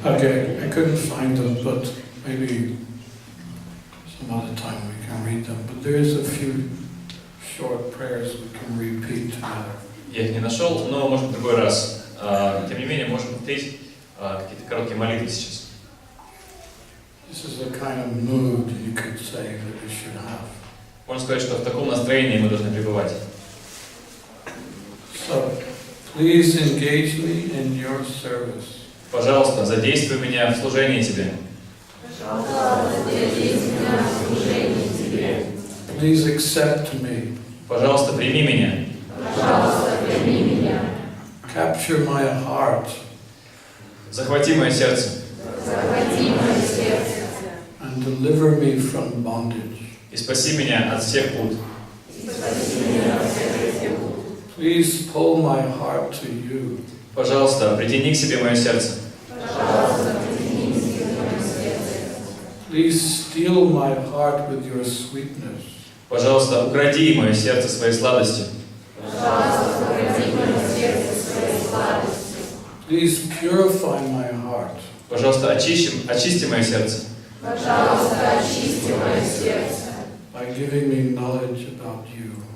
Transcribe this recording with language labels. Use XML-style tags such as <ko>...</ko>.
<en>Okay, I couldn't find them, but maybe some other time we can read them. But there is a few short prayers we can repeat together.</en> <ru>Я их не нашел, но может в другой раз. Тем не менее, можем повторить какие-то короткие молитвы сейчас.</ru> <en>This is the kind of mood you could say that we should have.</en> <ru>Можно сказать, что в таком настроении мы должны пребывать.</ru> <en>So, please engage me in your service.</en> <ru>Пожалуйста, задействуй меня в служении Тебе.</ru> <en>Please accept me.</en> <ru>Пожалуйста, прими меня.</ru> <en>Capture my heart.</en> <ru>Захвати мое сердце.</ru> <en>And deliver me from bondage.</en> <ru>И спаси меня от всех пут.</ru> <en>Please pull my heart to you.</en> <ru>Пожалуйста, притяни к себе мое сердце.</ru> <en>Please steal my heart with your sweetness.</en> <ru>Пожалуйста, укради мое сердце своей сладостью.</ru> <en>Please purify my heart.</en> <ru>Пожалуйста, очисти мое сердце.</ru> <en>By giving me knowledge about you.</en>